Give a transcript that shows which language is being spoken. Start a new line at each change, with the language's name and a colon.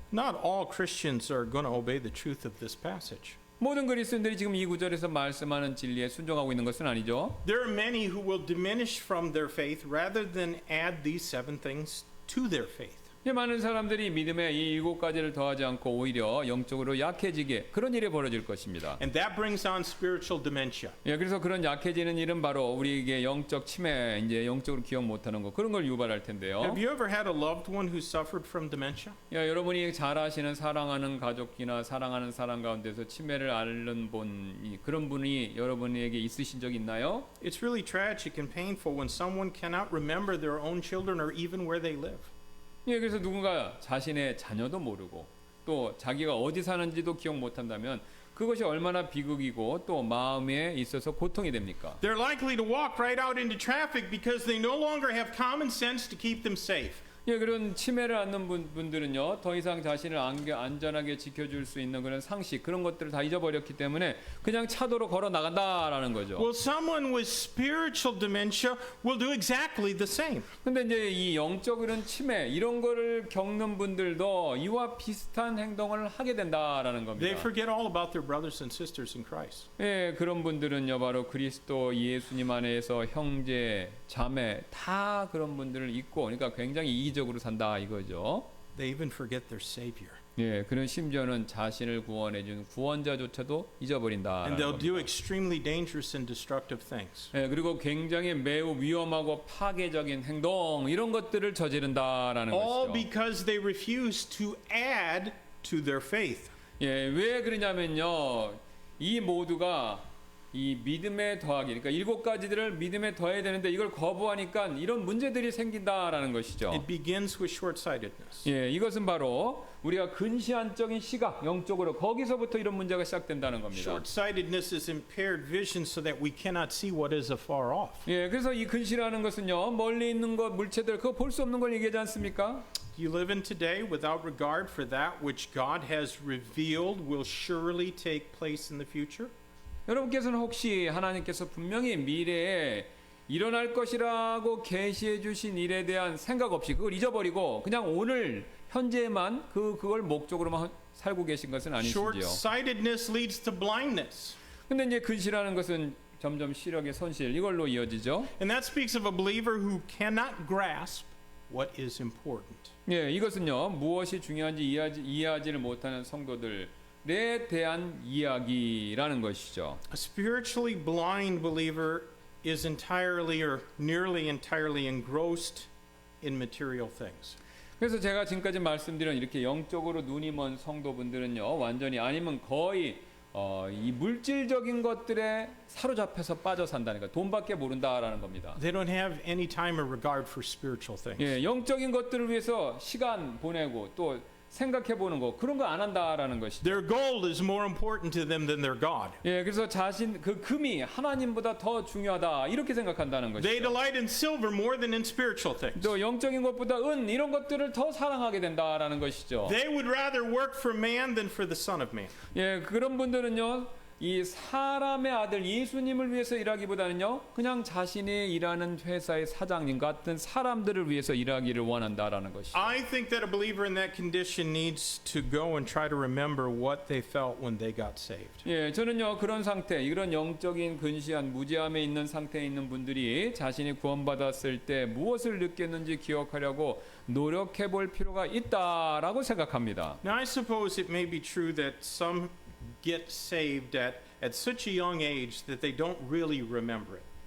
English: Not all Christians are going to obey the truth of this passage.
Korean: 모든 그리스도인들이 지금 이 구절에서 말씀하는 진리에 순종하고 있는 것은 아니죠.
English: There are many who will diminish from their faith rather than add these 7 things to their faith.
Korean: 많은 사람들이 믿음에 이 7가지를 더하지 않고 오히려 영적으로 약해지게 그런 일이 벌어질 것입니다.
English: And that brings on spiritual dementia.
Korean: 그래서 그런 약해지는 일은 바로 우리에게 영적 치매, 이제 영적으로 기억 못하는 거 그런 걸 유발할 텐데요.
English: Have you ever had a loved one who suffered from dementia?
Korean: 여러분이 잘 아시는 사랑하는 가족이나 사랑하는 사람 가운데서 치매를 앓는 분 그런 분이 여러분에게 있으신 적 있나요?
English: It's really tragic and painful when someone cannot remember their own children or even where they live.
Korean: 그래서 누군가 자신의 자녀도 모르고 또 자기가 어디 사는지도 기억 못한다면 그것이 얼마나 비극이고 또 마음에 있어서 고통이 됩니까?
English: They're likely to walk right out into traffic because they no longer have common sense to keep them safe.
Korean: 그런 치매를 앓는 분들은요 더 이상 자신을 안전하게 지켜줄 수 있는 그런 상식 그런 것들을 다 잊어버렸기 때문에 그냥 차도로 걸어 나간다라는 거죠.
English: Well, someone with spiritual dementia will do exactly the same.
Korean: 근데 이제 이 영적 이런 치매 이런 거를 겪는 분들도 이와 비슷한 행동을 하게 된다라는 겁니다.
English: They forget all about their brothers and sisters in Christ.
Korean: 그런 분들은요 바로 그리스도 예수님 안에서 형제, 자매 다 그런 분들을 잊고 그러니까 굉장히 이기적으로 산다 이거죠.
English: They even forget their Savior.
Korean: 그런 심지어는 자신을 구원해 준 구원자조차도 잊어버린다.
English: And they'll do extremely dangerous and destructive things.
Korean: 그리고 굉장히 매우 위험하고 파괴적인 행동 이런 것들을 저지른다라는
English: All
Korean: 것이죠.
English: because they refuse to add to their faith.
Korean: 왜 그러냐면요. 이 모두가 이 믿음에 더하기 그러니까 7가지들을 믿음에 더해야 되는데 이걸 거부하니까 이런 문제들이 생긴다라는 것이죠.
English: It begins with short-sightedness.
Korean: 이것은 바로 우리가 근시안적인 시각 영적으로 거기서부터 이런 문제가 시작된다는 겁니다.
English: Short-sightedness is impaired vision so that we cannot see what is afar off.
Korean: 그래서 이 근시라는 것은요 멀리 있는 것 물체들 그거 볼 수 없는 걸 얘기하지 않습니까?
English: You live in today without regard for that which God has revealed will surely take place in the future?
Korean: 여러분께서는 혹시 하나님께서 분명히 미래에 일어날 것이라고 계시해 주신 일에 대한 생각 없이 그걸 잊어버리고 그냥 오늘 현재만 그걸 목적으로만 살고 계신 것은 아니시지요.
English: Short-sightedness leads to blindness.
Korean: 근데 이제 근시라는 것은 점점 시력의 손실 이걸로 이어지죠.
English: And that speaks of a believer who cannot grasp what is important.
Korean: 이것은요 무엇이 중요한지 이해하지를 못하는 성도들에 대한 이야기라는 것이죠.
English: A spiritually blind believer is entirely or nearly entirely engrossed in material things.
Korean: 그래서 제가 지금까지 말씀드린 이렇게 영적으로 눈이 먼 성도분들은요 완전히 아니면 거의 이 물질적인 것들에 사로잡혀서 빠져 산다니까 돈밖에 모른다라는 겁니다.
English: They don't have any time or regard for spiritual things.
Korean: 영적인 것들을 위해서 시간 보내고 또 생각해 보는 거 그런 거 안 한다라는 것이죠.
English: Their gold is more important to them than their God.
Korean: 그래서 자신 그 금이 하나님보다 더 중요하다 이렇게 생각한다는
English: They
Korean: 것이죠.
English: delight in silver more than in spiritual things.
Korean: 또 영적인 것보다 은 이런 것들을 더 사랑하게 된다라는 것이죠.
English: They would rather work for man than for the Son of Man.
Korean: 그런 분들은요. 이 사람의 아들 예수님을 위해서 일하기보다는요. 그냥 자신이 일하는 회사의 사장님 같은 사람들을 위해서 일하기를 원한다라는 것이죠.
English: I think that a believer in that condition needs to go and try to remember what they felt when they got saved.
Korean: 저는요. 그런 상태, 이런 영적인 근시한 무지함에 있는 상태에 있는 분들이 자신이 구원받았을 때 무엇을 느꼈는지 기억하려고 노력해 볼 필요가 있다라고 생각합니다.
English: Now I suppose it may be true that some get saved at such a young age that they don't really remember it.